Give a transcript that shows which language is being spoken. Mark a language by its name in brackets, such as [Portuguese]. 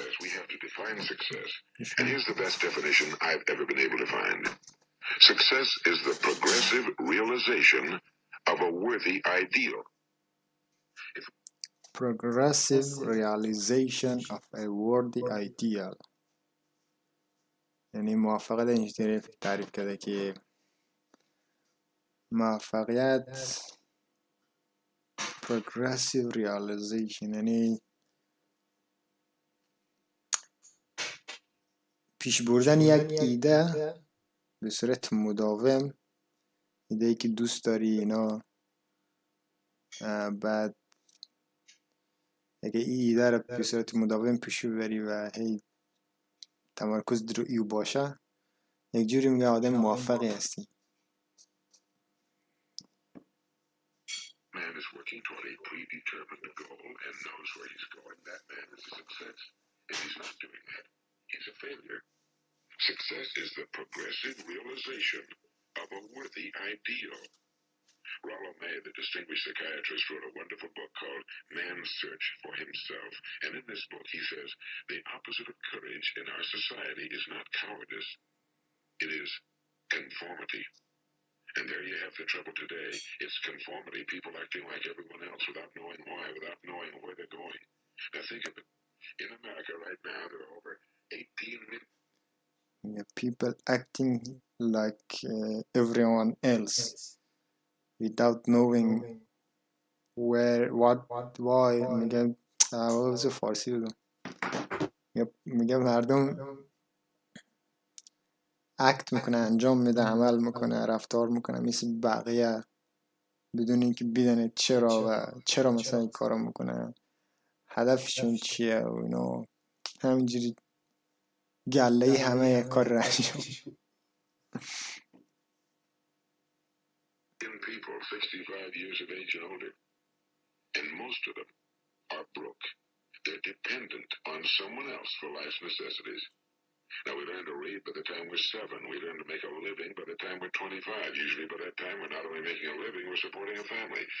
[English] We have to define success. And here's the best definition I've ever been able to find. Success is the progressive realization of a worthy ideal. Progressive realization of a worthy ideal. [Persian] یعنی موفقیت اینجوری تعریف کرده که موفقیت [English] progressive realization [Persian] یعنی پیش بردن یک ایده به صورت مداوم، ایده‌ای که دوست داری اینا، بعد اگه این ایده رو به صورت مداوم پیش ببری و هی تمرکز در ایو باشه، یک جوری میگه آدم موفقی هستی. [English] Man is working toward a predetermined goal and knows where he's going. That man is a success. If he's not doing that, he's a failure. Success is the progressive realization of a worthy ideal. Rollo May, the distinguished psychiatrist, wrote a wonderful book called Man's Search for Himself. And in this book, he says, the opposite of courage in our society is not cowardice. It is conformity. And there you have the trouble today. It's conformity, people acting like everyone else without knowing why, without knowing where they're going. Now think of it. In America right now, there are over 18 million people acting like everyone else without knowing where, what, why. [Persian] میگم آواز فارسی بودم. میگم مردم اکت میکنه، انجام میده، عمل میکنه، رفتار میکنه مثل بقیه بدون اینکه بدونه چرا و چرا مثلا این کارو میکنه، هدفشون چیه و اینو همینجوری گله همه کار را انجام. [English] people 65 years of age and older, and most of them are broke. They're dependent on someone else for life's necessities. Now, we learn to read by the time we're 7. We learn to make a living by the time we're 25. Usually by that time, we're not only making a living, we're supporting a family.